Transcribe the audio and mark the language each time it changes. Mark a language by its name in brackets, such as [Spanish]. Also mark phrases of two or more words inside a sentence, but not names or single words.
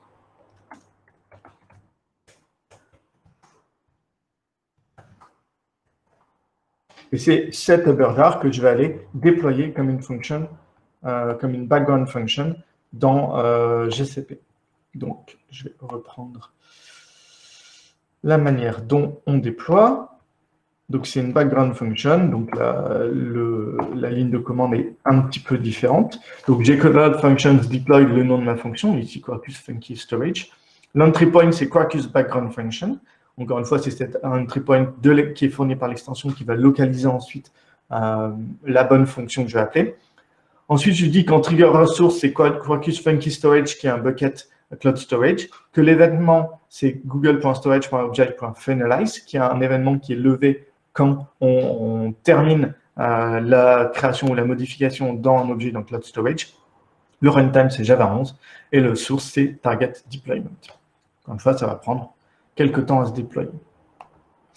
[French] Et c'est cet Uberjar que je vais aller déployer comme une fonction, comme une [English] background function [French] dans GCP. Donc, je vais reprendre la manière dont on déploie. Donc, c'est une [English] background function. [French] Donc, la ligne de commande est un petit peu différente. Donc, [English] gcloud functions deploy [French] le nom de ma fonction, ici Quarkus Funky Storage. L' [English] entry point, [French] c'est Quarkus background function. Encore une fois, c'est cet [English] entry point [French] qui est fourni par l'extension qui va localiser ensuite la bonne fonction que je vais appeler. Ensuite, je dis qu'en [English] trigger ressource, [French] c'est Quarkus Funky Storage qui est un bucket Cloud Storage, que l'événement, c'est google.storage.object.finalize, qui est un événement qui est levé quand on termine la création ou la modification dans un objet dans Cloud Storage. Le runtime, c'est Java 11, et le source, c'est Target Deployment. Encore une fois, ça va prendre quelques temps à se déployer.